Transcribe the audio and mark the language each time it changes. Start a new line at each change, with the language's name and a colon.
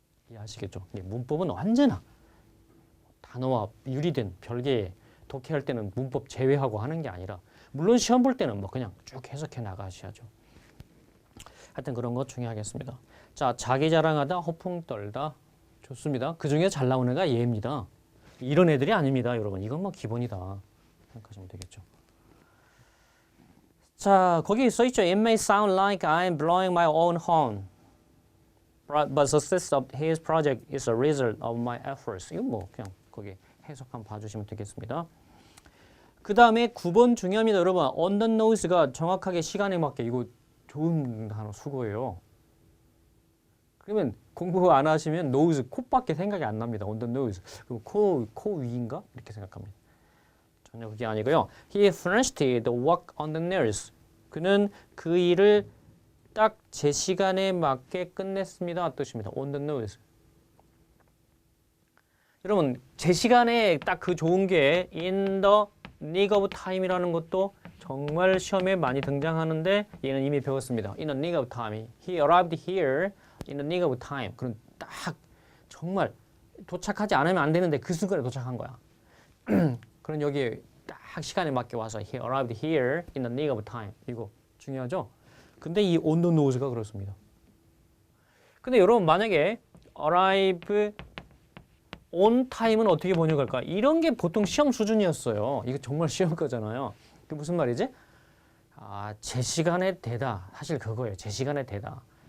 Korean: 이해하시겠죠? 문법은 언제나 단어와 유리된 별개의 독해할 때는 문법 제외하고 하는 게 아니라 물론 시험 볼 때는 뭐 그냥 쭉 해석해 나가셔야죠. 하여튼 그런 거 중요하겠습니다. 자, 자기 자랑하다, 허풍 떨다. 좋습니다. 그 중에 잘 나오는 애가 얘입니다. 이런 애들이 아닙니다, 여러분. 이건 뭐 기본이다 생각하시면 되겠죠. 자, 거기 써있죠.
English: It may sound like I'm blowing my own horn, but success of his project is a result of my efforts.
Korean: 이건 뭐 그냥 거기 해석 한번 봐주시면 되겠습니다. 그 다음에 9번 중요합니다, 여러분. on the nose가 정확하게 시간에 맞게 이거 좋은 단어 수고예요. 그러면 공부 안 하시면 nose, 코밖에 생각이 안 납니다. on the nose. 그럼 코 위인가? 이렇게 생각합니다. 전혀 그게 아니고요.
English: He finished the work on the nails.
Korean: 그는 그 일을 딱 제 시간에 맞게 끝냈습니다. 뜻입니다. on the nose. 여러분, 제 시간에 딱 그 좋은 게 in the nick of time이라는 것도 정말 시험에 많이 등장하는데 얘는 이미 배웠습니다.
English: In the nick of time. He arrived here in the nick of time.
Korean: 그럼 딱 정말 도착하지 않으면 안 되는데 그 순간에 도착한 거야. 그럼 여기 딱 시간에 맞게 와서
English: He arrived here in the nick of time.
Korean: 이거 중요하죠? 근데 이 on the nose가 그렇습니다. 근데 여러분 만약에 arrive on time은 어떻게 번역할까? 이런 게 보통 시험 수준이었어요. 이거 정말 시험 거잖아요. 그 무슨 말이지? 제 시간에 되다. 사실 그거예요. 제 시간에 되다.